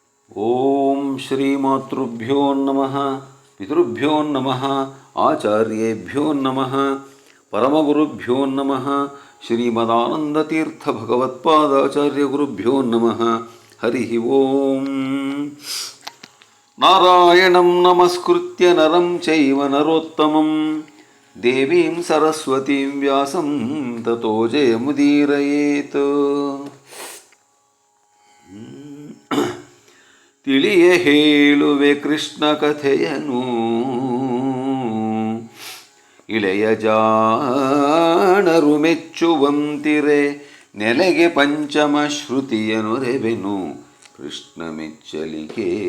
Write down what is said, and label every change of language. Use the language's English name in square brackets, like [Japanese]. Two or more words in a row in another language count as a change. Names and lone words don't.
[Sanskrit] ಓಂ ಶ್ರೀಮಾತೃಭ್ಯೋ ನಮಃ ಪಿತೃಭ್ಯೋ ನಮಃ ಆಚಾರ್ಯೇಭ್ಯೋ ನಮಃ ಪರಮಗುರುಭ್ಯೋ ನಮಃ ಶ್ರೀಮದಾನಂದತೀರ್ಥ ಭಗವತ್ಪಾದಾಚಾರ್ಯ ಗುರುಭ್ಯೋ ನಮಃ. ಹರಿ ಓಂ. ನಾರಾಯಣಂ ನಮಸ್ಕೃತ್ಯ ನರಂ ಚೈವ ನರೋತ್ತಮಂ ದೇವೀಂ ಸರಸ್ವತೀಂ ವ್ಯಾಸಂ ತತೋ ಜಯಮುದೀರಯೇತ್. [Kannada] ತಿಳಿಯ ಹೇಳುವೆ ಕೃಷ್ಣ ಕಥೆಯನು, ಇಳೆಯ ಜಾಣರು ಮೆಚ್ಚುವಂತಿರೆ, ನೆಲೆಗೆ ಪಂಚಮ ಶ್ರುತಿಯನುರೆವೆನು ಕೃಷ್ಣ ಮೆಚ್ಚಲಿಕೆ.